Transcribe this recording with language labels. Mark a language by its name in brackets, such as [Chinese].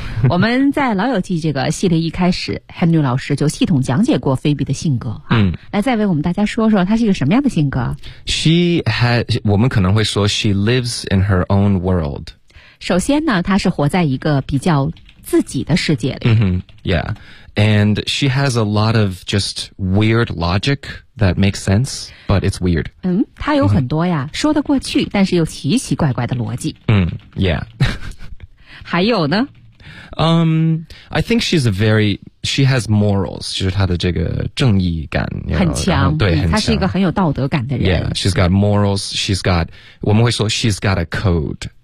[Chinese] 我们在老友记这个系列一开始 Henry 老师就系统讲解过菲比的性格、啊、嗯，来再为我们大家说说她是一个什么样的性格。 [English] She has [Chinese] 我们可能会说 [English] She lives in her own world。 [Chinese] 首先呢，她是活在一个比较自己的世界里、 mm-hmm. Yeah. [English] And she has a lot of just weird logic that makes sense, but it's weird. [Chinese] 嗯，她有很多呀、mm-hmm. 说得过去，但是又奇奇怪怪的逻辑。嗯、mm-hmm. Yeah. 还有呢， [English] I think she's a very, she has morals, [Chinese] 就是她的这个正义感 [English] you know, [Chinese] 很强，对、嗯、她是一个很有道德感的人。 [English] Yeah, she's got morals, she's got, [Chinese] 我们会说 [English] she's got a code、